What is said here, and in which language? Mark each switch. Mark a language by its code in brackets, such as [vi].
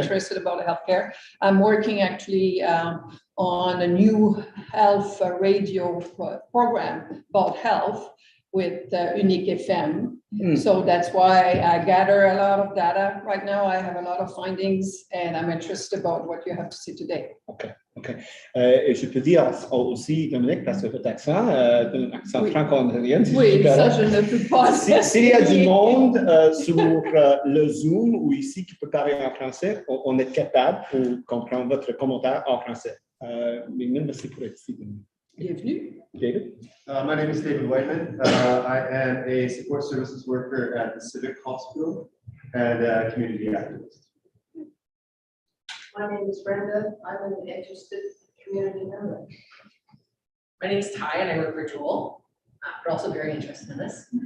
[en] interested about healthcare. I'm working actually on a new health radio program about health with Unique FM. So that's why I gather a lot of data right now. I have a lot of findings and I'm interested about what you have to say today. [fr] Et je peux dire aussi, Dominique, parce que votre accent, un accent Oui. franco-ontarien, c'est Oui, super. ça je ne peux pas. S'il y a du monde sur le Zoom ou ici qui peut parler en français, on est capable pour comprendre votre commentaire en français. Mais merci pour être ici. Bienvenue. [en] David? My name is David Whiteman. I am a support services worker at the Civic Hospital and a community activist. My name is Brenda. I'm an interested community member. My name is Ty and I work for Joel, but also very interested in this.